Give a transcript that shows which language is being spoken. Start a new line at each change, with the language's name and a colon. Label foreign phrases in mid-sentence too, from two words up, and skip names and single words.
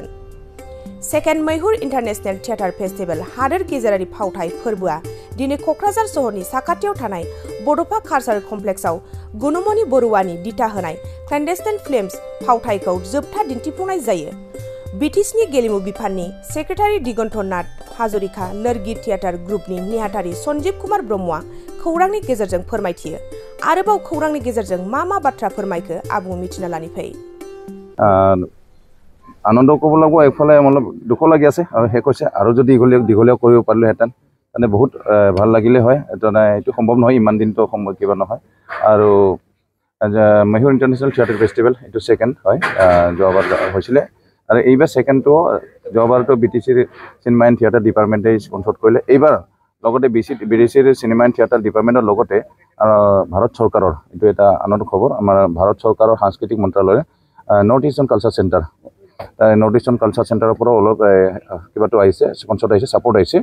Bodo: सेकेन्ड मैहुर इन्टारनेशनेल थियेटार फेस्टिभेल हादोर गेजेरारि फावथाय फोरबोआ दिनै क'क्राझार सहरनि साखाथियाव थानाय बड'फा कालचारेल कमप्लेक्सआव गुनुमनि बरुवानि दिथा होनाय क्लेन्डेस्टाइन फिल्म्स फावथायखौ जोबथा दिन्थिफुंनाय जायो। बिटिसिनि गेलेमु बिफाननि सेक्रेटारि दिगन्त नाथ हाजरिका लिरगित थियेटार ग्रुपनि नेहाथारि सन्जीब कुमार ब्रह्मआ खौरांनि गेजेरजों फोरमायथियो। आरोबाव खौरांनि गेजेरजों मा बाथ्रा फोरमायखो आबुं मिथिना लानि फै।
Assamese: আনন্দ ক'ব লাগে একফালে মতলব দুখ লাগি আছে আৰু হে কৈছে आरो যদি দীঘলীয়া কৰিব পাৰিলো হেতেন মানে বহুত ভাল লাগিলে হয়। এটো সম্ভৱ নহয়, ইমান দিন তো সম্ভৱ কিবা নহয়। আৰু मैहुर इंटरनेशनल थिएटर फेस्टिवल एटू सेकेंड হয়, যোৱাবাৰ হৈছিলে আৰু এইবাৰ সেকেন্ড তো যোৱাবাৰটো বিটিসিৰ সিনেমা এণ্ড থিয়েটাৰ ডিপাৰ্টমেণ্টে স্পন্সৰ কৰিলে। এইবাৰ লগতে বিটিসিৰ সিনেমা এণ্ড থিয়েটাৰ ডিপাৰ্টমেণ্টৰ লগতে ভাৰত চৰকাৰৰ এটো এটা আনন্দ খবৰ। আমাৰ ভাৰত চৰকাৰৰ সাংস্কৃতিক মন্ত্ৰালয়ে নৰ্থ ইষ্টাৰ্ণ কালচাৰ চেণ্টাৰ নৰ্থ ইষ্টাৰ্ণ কালচাৰ চেণ্টাৰৰ পৰা অলপ কিবাটো আহিছে, স্পন্সৰ আহিছে, সাপোৰ্ট আহিছে।